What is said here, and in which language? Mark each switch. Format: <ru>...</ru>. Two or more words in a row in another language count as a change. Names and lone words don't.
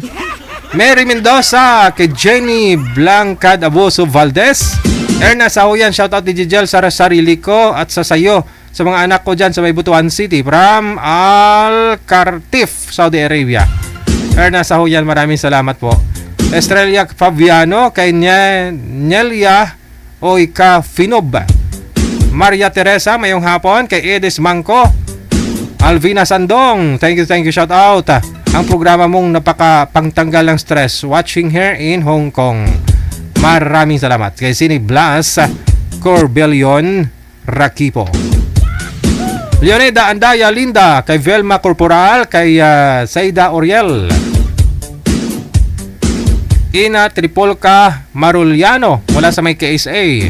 <tl>Mary Mendoza, kay Jenny Blancad Abuso Valdez. Erna Sahuyan, shoutout DJ Gel sa sarili ko at sa sayo, sa mga anak ko dyan sa may Butuan City from Al-Kartif, Saudi Arabia. Erna Sahuyan, maraming salamat po. Estrella Fabiano, kay Nelia Oika Finob. Maria Teresa, mayong hapon. Kay Edis Mangko. Alvina Sandong,</tl> <en>thank you, shout out.</en> <tl>Ang programa mong napaka-pangtanggal ng stress,</tl> <en>watching here in Hong Kong.</en> <tl>Maraming salamat. Kay Sini Blas Corbelion Rakipo. Leonida Andaya Linda, kay Velma Corporal, kay Saida Oriel. Ina Tripolca Maruliano, mula sa may KSA.</tl>